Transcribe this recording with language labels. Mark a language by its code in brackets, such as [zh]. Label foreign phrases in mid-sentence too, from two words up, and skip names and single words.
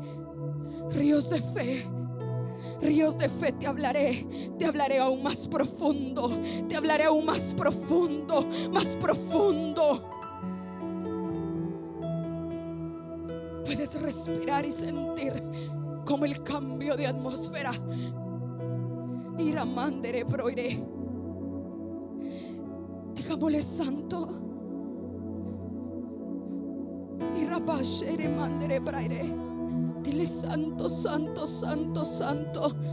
[es] Ríos de fe te hablaré aún más profundo, te hablaré aún más profundo, más profundo. Puedes respirar y sentir como el cambio de atmósfera. Iramandere broire. Digámosle santo. Irabashere mandere braire. Dile santo, santo, santo, santo.